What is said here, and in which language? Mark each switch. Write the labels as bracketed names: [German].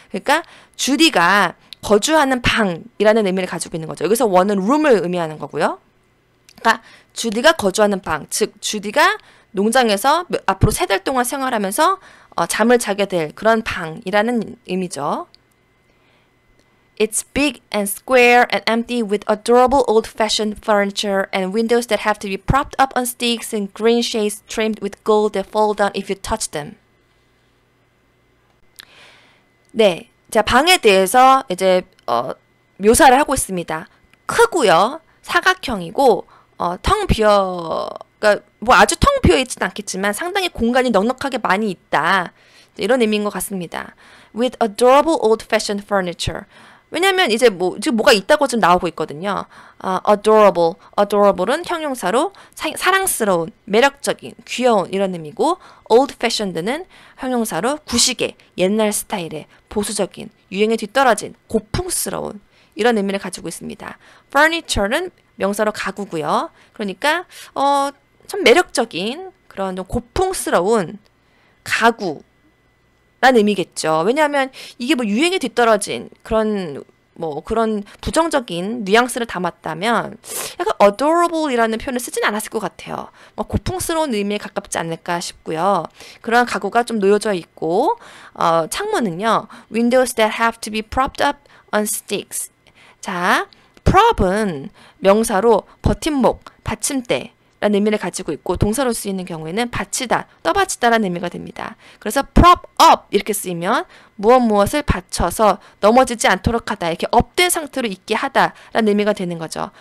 [Korean] 그러니까 주디가 거주하는 방이라는 의미를 가지고 있는 거죠. 여기서 원은 room을 의미하는 거고요. 그러니까 주디가 거주하는 방, 즉 주디가 농장에서 앞으로 3달 동안 생활하면서 잠을 자게 될 그런 방이라는 의미죠. [English] It's big and square and empty with adorable old-fashioned furniture and windows that have to be propped up on sticks and green shades trimmed with gold that fall down if you touch them. [Korean] 네, 자 방에 대해서 이제 묘사를 하고 있습니다. 크고요, 사각형이고 그러니까 뭐 아주 텅 비어 있지는 않겠지만 상당히 공간이 넉넉하게 많이 있다. 이런 의미인 것 같습니다. [English] With adorable old-fashioned furniture. [Korean] 왜냐면 이제 지금 뭐가 있다고 좀 나오고 있거든요. adorable은 형용사로 사랑스러운, 매력적인, 귀여운 이런 의미고 old-fashioned는 형용사로 구식의, 옛날 스타일의, 보수적인, 유행에 뒤떨어진, 고풍스러운 이런 의미를 가지고 있습니다. furniture는 명사로 가구고요. 그러니까 참 매력적인 그런 좀 고풍스러운 가구 라는 의미겠죠. 왜냐하면 이게 뭐 유행에 뒤떨어진 그런 부정적인 뉘앙스를 담았다면 약간 adorable이라는 표현을 쓰진 않았을 것 같아요. 고풍스러운 의미에 가깝지 않을까 싶고요. 그런 가구가 좀 놓여져 있고 창문은요. [English] Windows that have to be propped up on sticks. [Korean] 자, prop은 명사로 버팀목, 받침대 라는 의미를 가지고 있고 동사로 쓰이는 경우에는 받치다, 떠받치다라는 의미가 됩니다. 그래서 prop up 이렇게 쓰이면 무엇을 받쳐서 넘어지지 않도록 하다, 이렇게 업된 상태로 있게 하다라는 의미가 되는 거죠.